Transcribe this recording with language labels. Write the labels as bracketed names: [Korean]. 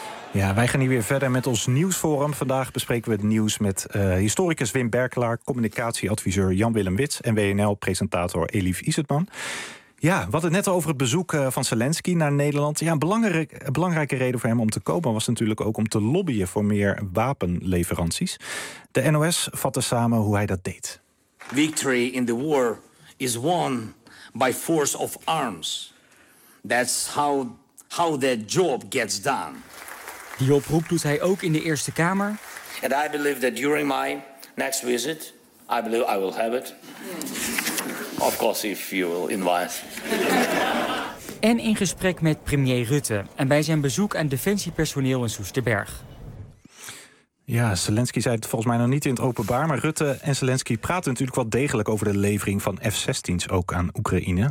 [Dutch] Ja, wij gaan hier weer verder met ons nieuwsforum. Vandaag bespreken we het nieuws met historicus Wim Berkelaar, communicatieadviseur Jan-Willem Wits en WNL-presentator Elif Isetman. Ja, we hadden net over het bezoek van Zelensky naar Nederland. Ja, een belangrijke reden voor hem om te komen was natuurlijk ook om te lobbyen voor meer wapenleveranties. De NOS vatte samen hoe hij dat deed. [English] Victory in the war is won by force of arms. That's how that job gets done. [Dutch] Die oproep doet hij ook in de Eerste Kamer. [English] And I believe that during my next visit, I believe I will have it. Of course, if you will invite. [Dutch] En in gesprek met premier Rutte en bij zijn bezoek aan defensiepersoneel in Soesterberg. Ja, Zelensky zei het volgens mij nog niet in het openbaar, maar Rutte en Zelensky praten natuurlijk wel degelijk over de levering van F-16's ook aan Oekraïne.